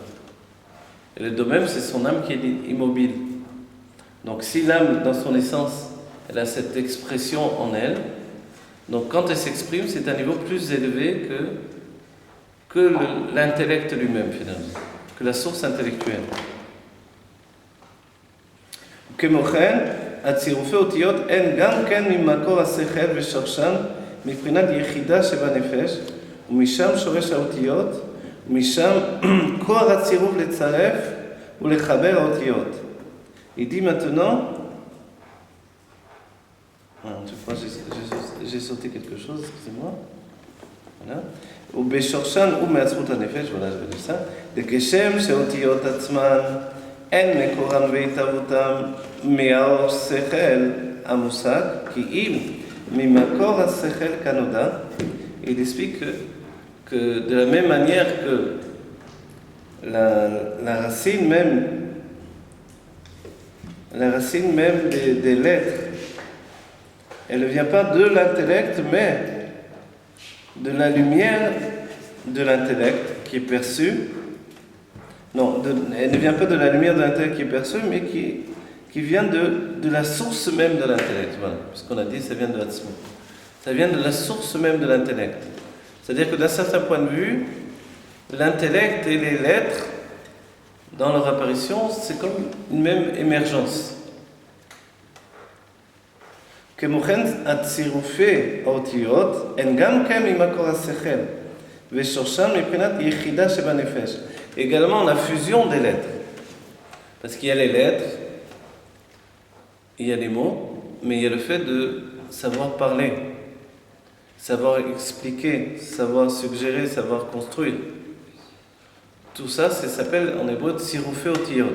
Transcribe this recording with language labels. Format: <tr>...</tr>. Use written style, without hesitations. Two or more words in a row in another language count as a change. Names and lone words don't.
<fr>Et le Domem, c'est son âme qui est immobile. Donc, si l'âme, dans son essence, elle a cette expression en elle, donc quand elle s'exprime, c'est un niveau plus élevé que l'intellect lui-même, finalement, que la source intellectuelle.</fr> <he>כמוכן, הצירופי אותיות הן גם כן ממקור השכל ושורשן מבחינת יחידה שבנפש, ומשם שורש האותיות, ומשם כוח הצירוף לצרף ולחבר האותיות.</he> <fr>Il dit maintenant, j'ai sauté quelque chose, excusez-moi. Voilà.</fr> <he>ובשורשן ומעצמות הנפש,</he> <fr>voilà, je vais dire ça,</fr> <he>וכשם שהאותיות עצמן אין מקורן והתהוותם מהאור שכל המושג, כי אם ממקור השכל כנודע,</he> <fr>il explique que de la même manière que la racine même des lettres, elle ne vient pas de l'intellect, mais de la lumière de l'intellect qui est perçue. Non, elle ne vient pas de la lumière de l'intellect qui est perçue, mais qui vient de la source même de l'intellect. Voilà, puisqu'on a dit ça vient de l'Atzmut. Ça vient de la source même de l'intellect. C'est-à-dire que d'un certain point de vue, l'intellect et les lettres, dans leur apparition, c'est comme une même émergence.</fr> <he>כמו כן, הצירופי האותיות הן גם כן ממקור השכל, ושורשן מבחינת יחידה שבנפש.</he> <fr>Également la fusion des lettres. Parce qu'il y a les lettres, il y a les mots, mais il y a le fait de savoir parler, savoir expliquer, savoir suggérer, savoir construire. Tout ça, ça s'appelle en hébreu</fr> <he>צירופי אותיות.</he>